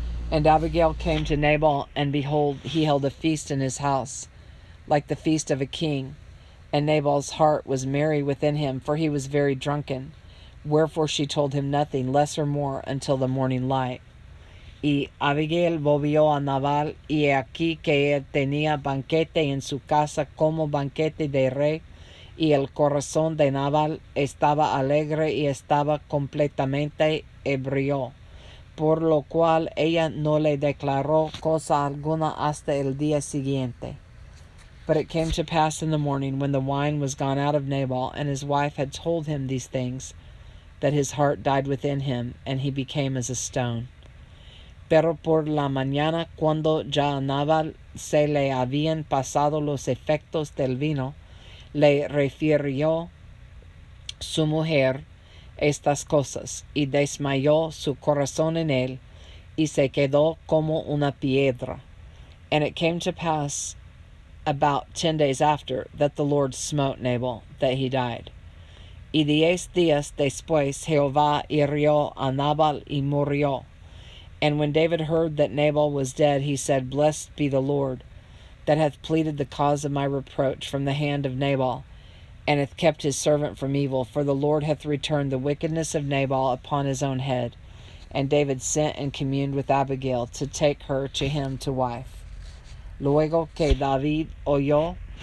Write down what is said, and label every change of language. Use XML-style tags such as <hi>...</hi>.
<en>And Abigail came to Nabal, and behold, he held a feast in his house, like the feast of a king. And Nabal's heart was merry within him, for he was very drunken. Wherefore she told him nothing, less or more, until the morning light.</en> <es>Y Abigail volvió a Nabal, y he aquí que él tenía banquete en su casa como banquete de rey, y el corazón de Nabal estaba alegre y estaba completamente ebrio, por lo cual ella no le declaró cosa alguna hasta el día siguiente.</es> <en>But it came to pass in the morning, when the wine was gone out of Nabal, and his wife had told him these things, that his heart died within him, and he became as a stone.</en> <es>Pero por la mañana, cuando ya a Nabal se le habían pasado los efectos del vino, le refirió su mujer estas cosas, y desmayó su corazón en él, y se quedó como una piedra.</es> <en>And it came to pass about 10 days after, that the Lord smote Nabal, that he died.</en> <es>Y 10 días después Jehová hirió a Nabal y murió.</es> <en>And when David heard that Nabal was dead, he said, Blessed be the Lord, that hath pleaded the cause of my reproach from the hand of Nabal, and hath kept his servant from evil, for the Lord hath returned the wickedness of Nabal upon his own head. And David sent and communed with Abigail to take her to him to wife.</en> <es>Luego que David oyó</es>